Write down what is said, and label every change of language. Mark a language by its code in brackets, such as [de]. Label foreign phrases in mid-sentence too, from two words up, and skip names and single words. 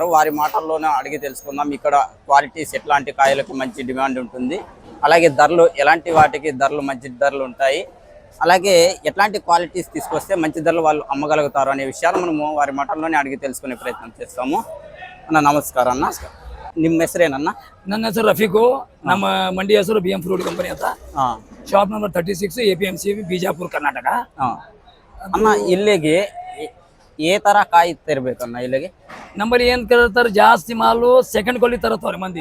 [te] వారి మాటల్లోనే అడిగి తెలుసుకుందాం. ఇక్కడ క్వాలిటీస్ ఎట్లాంటి కాయలకు మంచి డిమాండ్ ఉంటుంది, అలాగే ధరలు ఎలాంటి వాటికి ధరలు మంచి ధరలు ఉంటాయి, అలాగే ఎట్లాంటి క్వాలిటీస్ తీసుకొస్తే మంచి ధరలు వాళ్ళు అమ్మగలుగుతారు అనే విషయాలు మనము వారి మాటల్లోనే అడిగి తెలుసుకునే ప్రయత్నం చేస్తాము. అన్న నమస్కారం. అన్న [kn] ನಿಮ್ಮ ಹೆಸರೇನನ್ನ? ನನ್ನ ಹೆಸರು ರಫೀಕು. ನಮ್ಮ ಮಂಡಿ ಹೆಸರು BM ಫ್ರೂಟ್ ಕಂಪನಿ ಅಂತ. ಶಾಪ್ ನಂಬರ್ 36 APMC ಬಿಜಾಪುರ ಕರ್ನಾಟಕ. ಅನ್ನ ಇಲ್ಲಿಗೆ ఏ ತರ ಕಾಯಿ ತರಬೇಕನ್ನ? ಇಲ್ಲಿಗೆ ನಂಬರ್ ಏನ್ ಕರ್ತಾರೆ ಜಾಸ್ತಿ ಮಾಲು [en] second quality [kn] ತರತ್ತವ್ರೆ ಮಂದಿ.